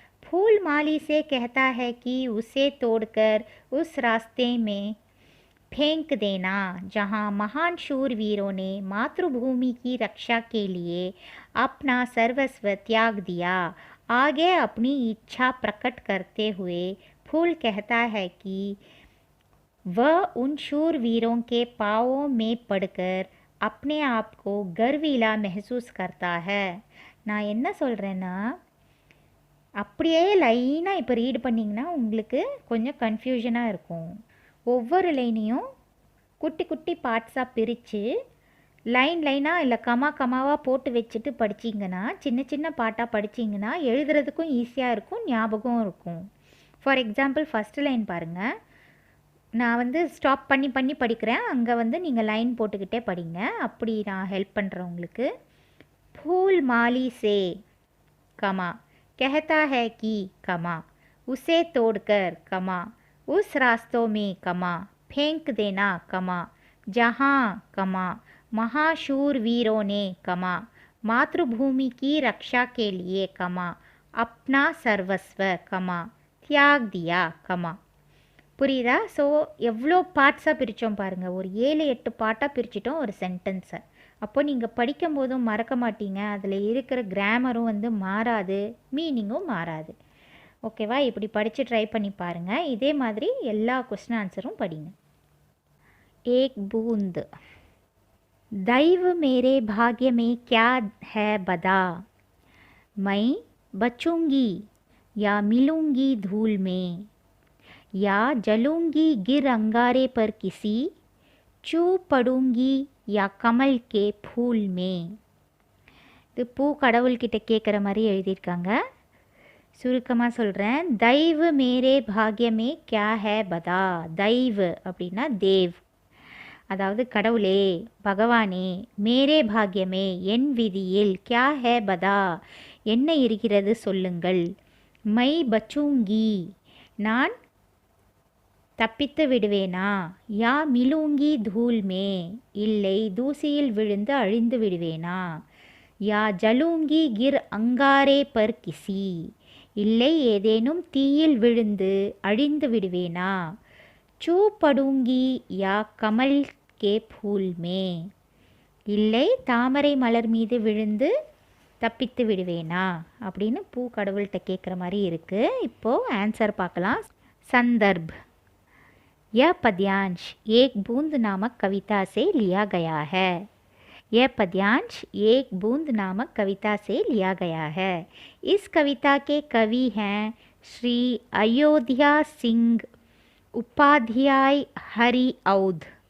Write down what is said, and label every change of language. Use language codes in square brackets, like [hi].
[hi] फूल माली से कहता है कि उसे तोड़कर उस रास्ते में फेंक देना जहाँ महान शूरवीरों ने मातृभूमि की रक्षा के लिए अपना सर्वस्व त्याग दिया. आगे अपनी इच्छा प्रकट करते हुए फूल कहता है कि वह उन शूरवीरों के पांवों में पड़कर अपने आप को गर्वीला महसूस करता है. [ta] நான் என்ன சொல்கிறேன்னா, அப்படியே லைனாக இப்போ ரீட் பண்ணிங்கன்னா உங்களுக்கு கொஞ்சம் கன்ஃபியூஷனாக இருக்கும். ஒவ்வொரு லைனையும் குட்டி குட்டி பார்ட்ஸாக பிரித்து லைனாக இல்லை கமாவாக போட்டு வச்சுட்டு படிச்சிங்கன்னா, சின்ன சின்ன பாட்டாக படிச்சிங்கன்னா எழுதுறதுக்கும் ஈஸியாக இருக்கும், ஞாபகம் இருக்கும். ஃபார் எக்ஸாம்பிள் ஃபஸ்ட்டு லைன் பாருங்கள். நான் ஸ்டாப் பண்ணி படிக்கிறேன், அங்கே நீங்கள் லைன் போட்டுக்கிட்டே படிங்க, அப்படி நான் ஹெல்ப் பண்ணுறேன் உங்களுக்கு. [hi] फूल माली से कमा कहता है कि कमा उसे तोड़कर कमा उस रास्तों में कमा फेंक देना कमा जहाँ कमा महाशूरवीरों ने कमा मातृभूमि की रक्षा के लिए कमा अपना सर्वस्व कमा त्याग दिया कमा. [ta] புரியுதா? ஸோ எவ்வளோ பார்ட்ஸாக பிரித்தோம் பாருங்கள். ஒரு 7-8 பாட்டாக பிரிச்சிட்டோம் ஒரு சென்டென்ஸை. அப்போ நீங்கள் படிக்கும் போதும் மறக்க மாட்டீங்க, அதில் இருக்கிற கிராமரும் மாறாது, மீனிங்கும் மாறாது. ஓகேவா? இப்படி படித்து ட்ரை பண்ணி பாருங்கள். இதே மாதிரி எல்லா கொஸ்டின் ஆன்சரும் படிங்க. [hi] एक बूंद दैव मेरे भाग्य में क्या है बदा मैं बचूंगी या मिलूंगी धूल में या जलूंगी गिर अंगारे पर किसी चू पड़ूंगी या कमल के फूल में. [ta] இது பூ கடவுள்கிட்ட கேட்குற மாதிரி எழுதியிருக்காங்க. சுருக்கமாக சொல்கிறேன். [hi] தைவ் மேரே பாக்யமே கியா ஹே பதா. தைவ் [ta] அப்படின்னா [hi] தேவ், [ta] அதாவது கடவுளே, பகவானே, [hi] மேரே பாக்யமே [ta] என் விதியில், [hi] கியா ஹே பதா [ta] என்ன இருக்கிறது சொல்லுங்கள். [hi] மை பச்சூங்கி [ta] நான் தப்பித்து விடுவேனா, [hi] யா மிலூங்கி தூல் மே [ta] இல்லை தூசியில் விழுந்து அழிந்து விடுவேனா, [hi] யா ஜலூங்கி கிர் அங்காரே பர் கிசி [ta] இல்லை ஏதேனும் தீயில் விழுந்து அழிந்து விடுவேனா, [hi] சூ படுங்கி யா கமல் கே ஃபூல் மே [ta] இல்லை தாமரை மலர் மீது விழுந்து தப்பித்து விடுவேனா அப்படின்னு பூ கடவுள்கிட்ட கேட்குற மாதிரி இருக்குது. இப்போது ஆன்சர் பார்க்கலாம். [hi] संदर्भ यह पद्यांश एक बूंद नामक कविता से लिया गया है. यह पद्यांश एक बूंद नामक कविता से लिया गया है. इस कविता के कवि हैं श्री अयोध्या सिंह उपाध्याय हरि औध.